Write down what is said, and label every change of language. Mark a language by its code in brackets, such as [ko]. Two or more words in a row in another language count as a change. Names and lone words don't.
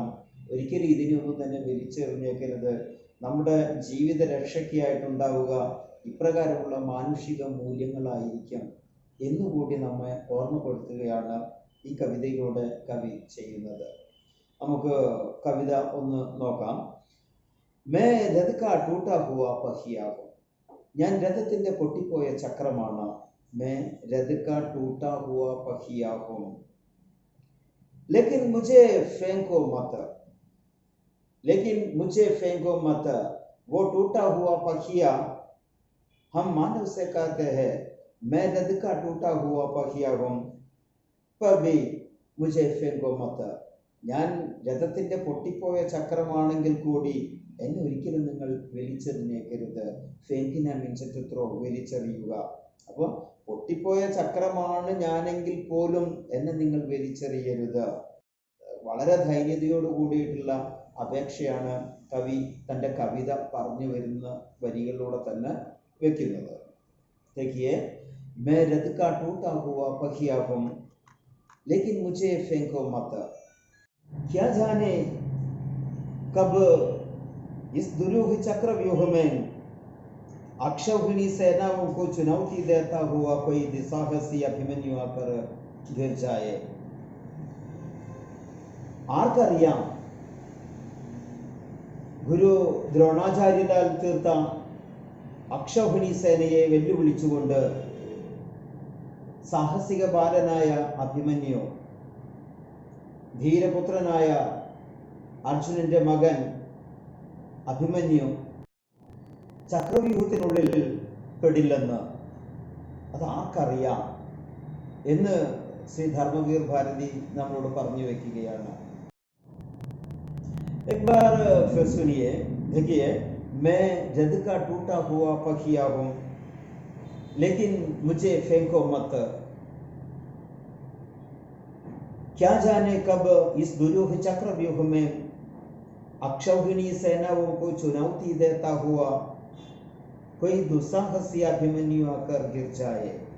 [ml] ഒരിക്കലും ഇതിനെയൊന്നും തന്നെ വലിച്ചെറിഞ്ഞേക്കരുത്. നമ്മുടെ ജീവിത രക്ഷയ്ക്കായിട്ടുണ്ടാവുക ഇപ്രകാരമുള്ള മാനുഷിക മൂല്യങ്ങളായിരിക്കും എന്നുകൂടി നമ്മെ ഓർമ്മപ്പെടുത്തുകയാണ് ഈ കവിതയിലൂടെ കവി ചെയ്യുന്നത്. നമുക്ക് കവിത ഒന്ന് നോക്കാം. [hi] मैं रथ का टूटा हुआ पहिया हूँ. [ml] ഞാൻ രഥത്തിന്റെ പൊട്ടിപ്പോയ ചക്രമാണ്. [hi] मैं रथ का टूटा हुआ पहिया हूँ. ലേക്കിൻ മുझे फेंको मत, लेकिन मुझे फेंको मत, वो टूटा हुआ पखिया हम मानव से कहते हैं, मैं रथ का टूटा हुआ पखिया हूं, पर भी मुझे फेंको मत. [ml] ഞാൻ രഥത്തിന്റെ പൊട്ടിപ്പോയ ചക്രമാണെങ്കിൽ കൂടി എന്നെ ഒരിക്കലും നിങ്ങൾ വലിച്ചെറിഞ്ഞേക്കരുത്. ഫെങ്കിന [en] means throw, [ml] വലിച്ചെറിയുക. അപ്പോൾ പൊട്ടിപ്പോയ ചക്രമാണ് ഞാനെങ്കിൽ പോലും എന്നെ നിങ്ങൾ വലിച്ചെറിയരുത്. വളരെ ധൈര്യതയോട് കൂടിയിട്ടുള്ള അപേക്ഷയാണ് കവി തൻ്റെ കവിത പറഞ്ഞു വരുന്ന വരികളിലൂടെ തന്നെ വെക്കുന്നത്. [hi] देखिए, मैं रथ का टूटा हुआ पखिया हूं, लेकिन मुझे फेंको मत. क्या जाने कब इस दुरूह चक्रव्यूह में अक्षौहिणी सेनाओं को चुनौती देता हुआ कोई दुस्साहसी अभिमन्यु आकर गिर जाए. [ml] ആർക്കറിയാം, ഗുരു ദ്രോണാചാര്യനാൽ തീർത്ത അക്ഷൗഹിണി സേനയെ വെല്ലുവിളിച്ചുകൊണ്ട് സാഹസിക ബാലനായ അഭിമന്യു, ധീരപുത്രനായ അർജുനന്റെ മകൻ അഭിമന്യു ചക്രവ്യൂഹത്തിനുള്ളിൽ പെടില്ലെന്ന് അത് ആർക്കറിയാം എന്ന് ശ്രീ ധർമ്മവീർ ഭാരതി നമ്മളോട് പറഞ്ഞു വെക്കുകയാണ്. [hi] एक बार फिर सुनिए. देखिए, मैं रथ का टूटा हुआ पखिया हूं, लेकिन मुझे फेंको मत. क्या जाने कब इस दुरूह चक्रव्यूह में अक्षौहिणी सेनाओं को चुनौती देता हुआ कोई दुस्साहसी अभिमन्यु आकर गिर जाए.